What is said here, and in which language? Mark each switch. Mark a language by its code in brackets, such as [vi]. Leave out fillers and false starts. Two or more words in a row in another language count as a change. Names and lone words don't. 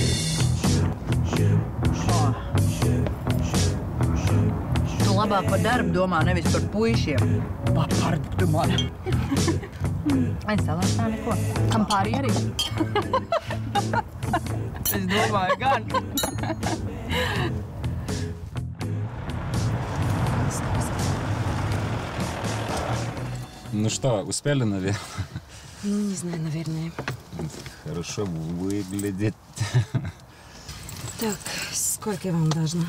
[lv] Tu labāk par darbu domā, nevis par puišiem. Papardi tu man. Es salāstā neko. Campari arī. Es domāju, gan. [ru] Ну что, успели, наверное? Ну, не знаю, наверное. Хорошо выглядит. Так, сколько я вам должна?